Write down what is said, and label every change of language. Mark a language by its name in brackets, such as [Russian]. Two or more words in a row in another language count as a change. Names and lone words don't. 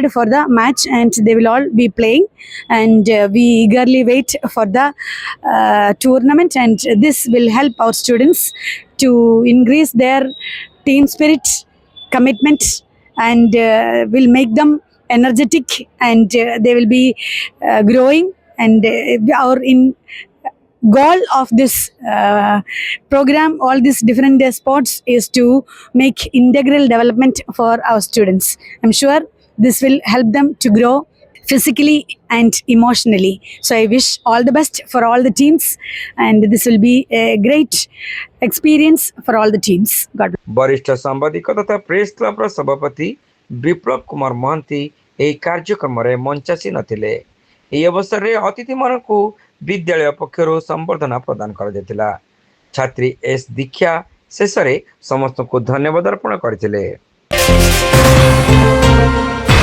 [English] for the match, and they will all be playing, and we eagerly wait for the tournament, and this will help our students to increase their team spirit, commitment, and will make them energetic, and they will be growing, and our in goal of this program, all these different sports, is to make integral development for our students. I'm sure this will help them to grow physically and emotionally. So I wish all the best for all the teams, and this will be a great experience for all the teams. God bless. [Odia] ବରିଷ୍ଠ ସାମ୍ବାଦିକ ତଥା ପ୍ରେସ କ୍ଲବ ସଭାପତି ବିପ୍ଲବ କୁମାର ମହାନ୍ତି ଏହି କାର୍ଯ୍ୟକ୍ରମରେ ମଞ୍ଚାସୀନ ଥିଲେ। ଏହି ଅବସରରେ ଅତିଥିମାନଙ୍କୁ ବିଦ୍ୟାଳୟ ପକ୍ଷରୁ ସମ୍ବର୍ଦ୍ଧନା ପ୍ରଦାନ କରାଯାଇଥିଲା। ଛାତ୍ରୀ ଏସ୍ ଦୀକ୍ଷା ଶେଷରେ ସମସ୍ତଙ୍କୁ ଧନ୍ୟବାଦ ଅର୍ପଣ କରିଥିଲେ।